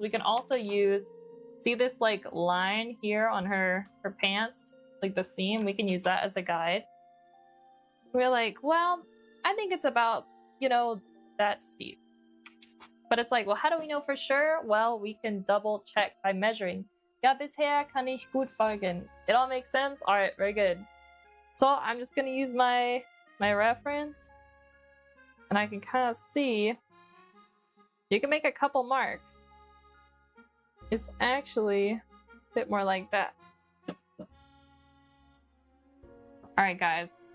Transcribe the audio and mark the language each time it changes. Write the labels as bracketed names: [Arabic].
[English] We can also see this like line here on her pants, like the seam. We can use that as a guide. We're like, well, I think it's about, that steep. But it's like, well, how do we know for sure? Well, we can double check by measuring. [German] Ja, bisher kann ich gut folgen. [English] It all makes sense? All right, very good. So I'm just going to use my reference and I can kind of see, you can make a couple marks. It's actually a bit more like that. All right, guys.